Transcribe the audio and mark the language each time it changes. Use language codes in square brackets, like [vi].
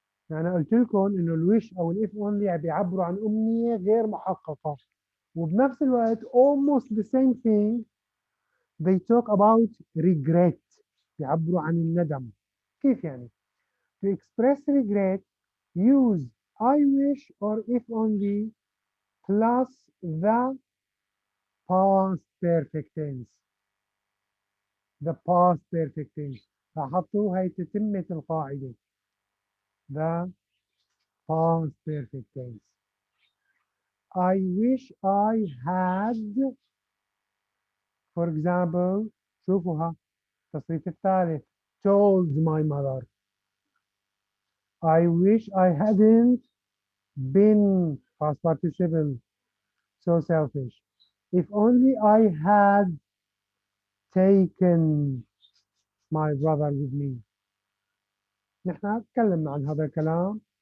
[ar] أنا قلت لكم إنه الوش أو الإف أونلي بيعبروا عن أمنية غير محققة. وبنفس الوقت [en] almost the same thing they talk about regret. [ar] بيعبروا عن الندم. كيف يعني؟ [en] To express regret, use I wish or if only plus the past perfect tense. The past perfect tense. [ar] لاحظتوا هي تتمة القاعدة. [en] The past perfect tense. I wish I had, for example, [ar] شوفوها التصريف الثالث, [en] told my mother. I wish I hadn't been past participle so selfish. If only I had taken my brother with me. [ar] نحن تكلمنا عن هذا الكلام.